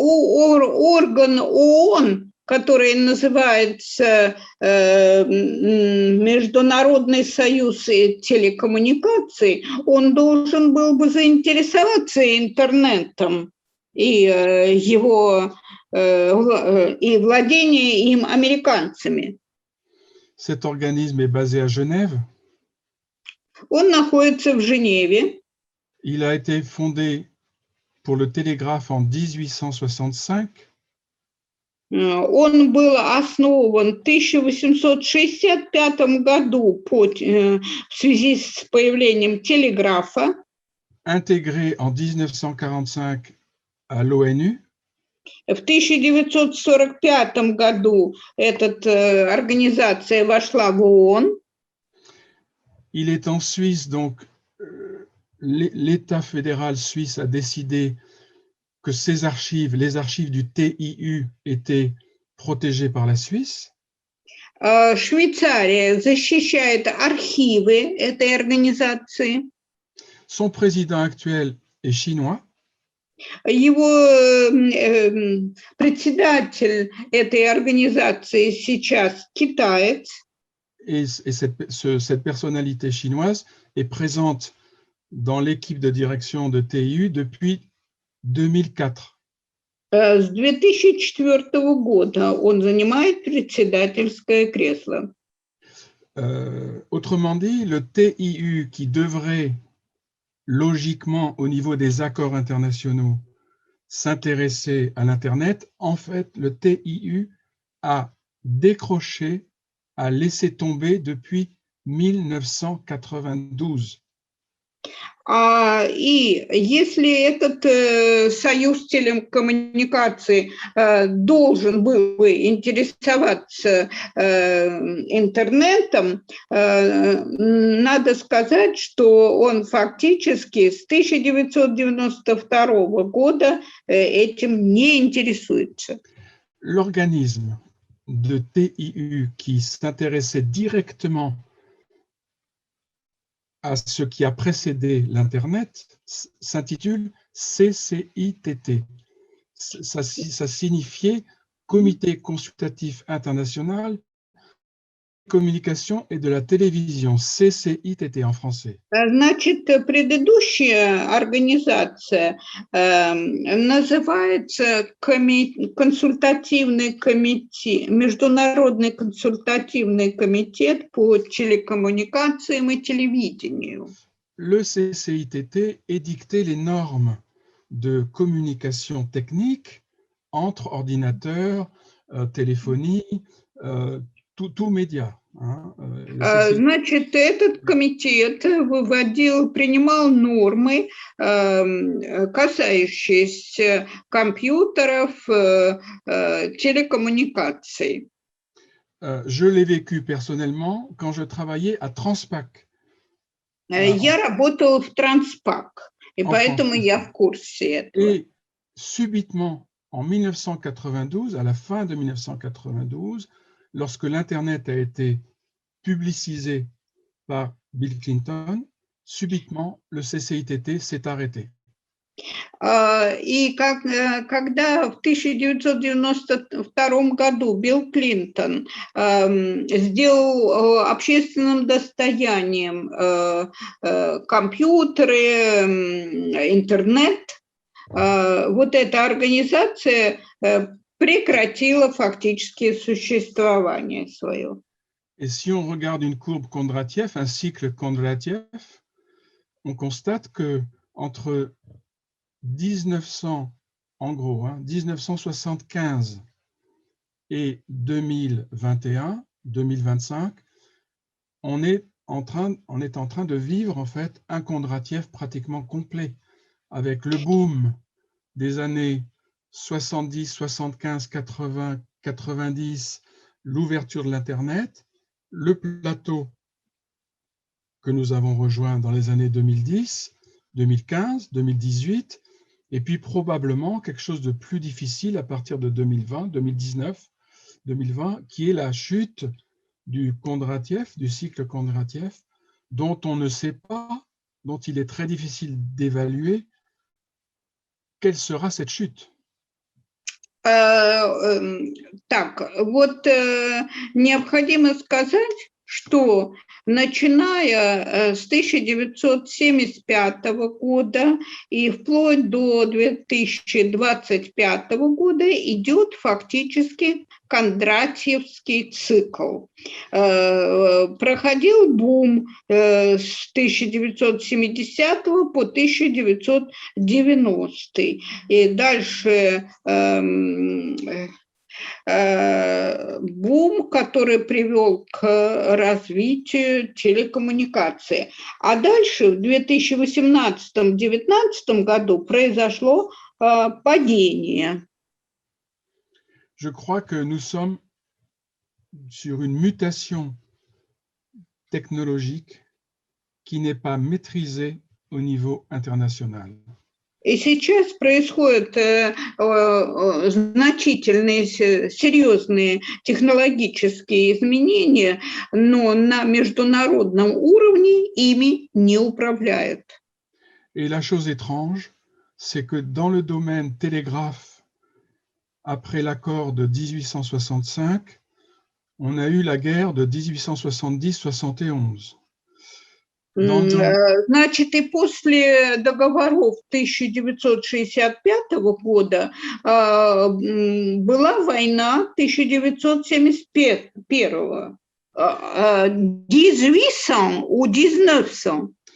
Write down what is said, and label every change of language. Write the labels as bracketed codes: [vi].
[ru] Орган ООН, который называется Международный союз телекоммуникаций, он должен был бы заинтересоваться интернетом и его и владение им американцами. [fr] Cet organisme est basé à Genève. [ru] Он находится в Женеве. [fr] Il a été fondé pour le télégraphe en 1865. [ru] Он был основан в 1865 году в связи с появлением телеграфа. [fr] Intégré en 1945 à l'ONU. [ru] В 1945 году эта организация вошла в ООН. [fr] Il est en Suisse, donc l'État fédéral suisse a décidé que ces archives, les archives du TIU, étaient protégées par la Suisse. [ru] Швейцария защищает архивы этой организации. [fr] Son président actuel est chinois. [ru] Его председатель этой организации сейчас китаец. [fr] Et cette personnalité chinoise est présente dans l'équipe de direction de TIU depuis 2004. [ru] С 2004 года он занимает председательское кресло. [fr] Autrement dit, le TIU qui devrait logiquement, au niveau des accords internationaux, s'intéresser à l'Internet, en fait, le TIU a décroché, a laissé tomber depuis 1992. [ru] И если этот союз телекоммуникаций должен был бы интересоваться интернетом, надо сказать, что он фактически с 1992 года этим не интересуется. [fr] L'organisme de TIU qui s'intéressait directement à ce qui a précédé l'Internet s'intitule CCITT. Ça signifiait Comité consultatif international, communication et de la télévision, CCITT en français. [ru] Значит, предыдущая организация называется консультативный комитет, Международный консультативный комитет по телекоммуникациям и телевидению. [fr] Le CCITT édictait les normes de communication technique entre ordinateurs, téléphonie, tout média. Hein, le CCITT. [ru] Значит, этот комитет принимал нормы, касающиеся компьютеров, телекоммуникаций. [fr] Je l'ai vécu personnellement quand je travaillais à Transpac. [ru] Я работала в Транспак, и поэтому я в курсе этого. [fr] Et subitement, en 1992, à la fin de 1992, lorsque l'Internet a été publicisé par Bill Clinton, subitement, le CCITT s'est arrêté. [ru] И когда в 1992 году Билл Клинтон сделал общественным достоянием компьютеры, интернет, вот эта организация прекратила фактически существование свое. [fr] Et si on regarde une courbe Kondratiev, un cycle Kondratiev, on constate que entre 1900, en gros, 1975 et 2021, 2025, on est en train de vivre en fait un Kondratiev pratiquement complet, avec le boom des années 70, 75, 80, 90, l'ouverture de l'Internet, le plateau que nous avons rejoint dans les années 2010, 2015, 2018, et puis probablement quelque chose de plus difficile à partir de 2020, 2019, 2020, qui est la chute du Kondratiev, du cycle Kondratiev, dont on ne sait pas, dont il est très difficile d'évaluer quelle sera cette chute. [ru] Так, вот необходимо сказать, что начиная с 1975 года и вплоть до 2025 года идет фактически Кондратьевский цикл. Проходил бум с 1970 по 1990. И дальше бум, который привел к развитию телекоммуникации. А дальше в 2018-2019 году произошло падение. [fr] Je crois que nous sommes sur une mutation technologique qui n'est pas maîtrisée au niveau international. [ru] И сейчас происходят значительные, серьезные технологические изменения, но на международном уровне ими не управляют. [fr] Et la chose étrange, c'est que dans le domaine télégraphe, après l'accord de 1865, on a eu la guerre de 1870-71. [ru] Значит, и после договоров 1965 года была война 1971.